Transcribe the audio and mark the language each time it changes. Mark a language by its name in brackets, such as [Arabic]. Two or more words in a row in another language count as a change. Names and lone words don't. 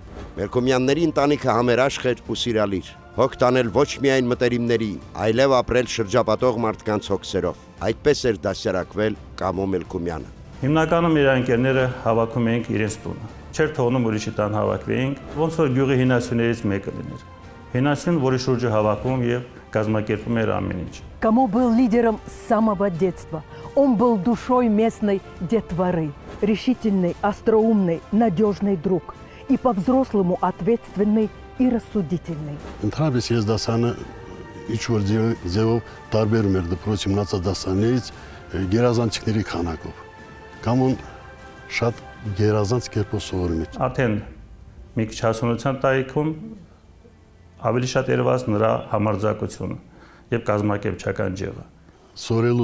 [Armenian] Մելքումյանների ընտանիքը համերաշխ էր ու սիրալիր, հոգ տանել ոչ միայն մտերիմների, այլև ապրել շրջապատող մարդկանց հոգսերով։ Այդպես էր դասյարակվել Կամո Մելքումյանը։ Հիմնականում իր ընկերները հավաքում էինք իրենց տունը։ Չէր թողնում ուրիշի տան հավաքվեինք, ոնց որ գյուղի հինասյուներից մեկը լիներ։ Հինասյուն, որի շուրջը հավաքում եւ կազմակերպում էր ամեն ինչ։ [Russian] Камо был лидером с самого детства. Он был душой местной детворы, решительный, остроумный, надежный друг и по-взрослому ответственный и рассудительный. [Armenian] Ընդհանրապես ես դասանը ինչ-որ ձևով տարբերում էր դպրոցի մնացած դասաներից գերազանցիկների քանակով։ Կամոն շատ գերազանց կերպով սովորում էր։ Արդեն մի քիչ հասունության տարիքում ավելի շատ երևաց նրա համարձակությունը եւ կազմակերպչական ջեղը։ Սովորելու